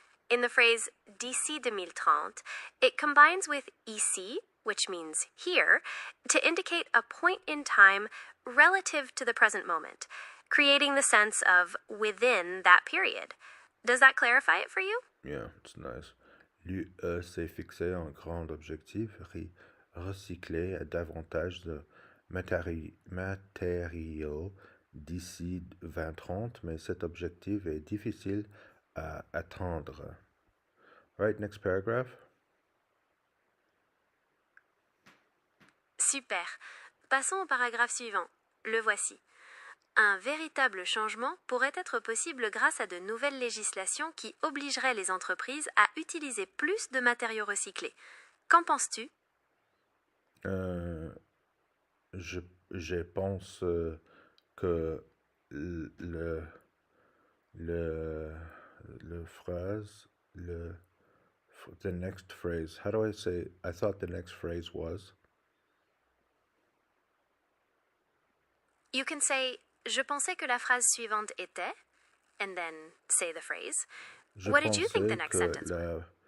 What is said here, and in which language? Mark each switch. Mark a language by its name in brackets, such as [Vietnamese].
[English] In the phrase d'ici 2030, it combines with ici, which means here, to indicate a point in time relative to the present moment, creating the sense of within that period. Does that clarify it for you? Yeah, it's nice. [French] L'UE s'est fixé un grand objectif, recycler davantage de matériaux d'ici 2030, mais cet objectif est difficile à atteindre. [English] Right, next paragraph. Super. [French] Passons au paragraphe suivant. Le voici. Un véritable changement pourrait être possible grâce à de nouvelles législations qui obligeraient les entreprises à utiliser plus de matériaux recyclés. Qu'en penses-tu? Je pense que le phrase, [English] the next phrase, how do I say, I thought the next phrase was? You can say, [French] je pensais que la phrase suivante était, [English] and then say the phrase. What did you think the next sentence was?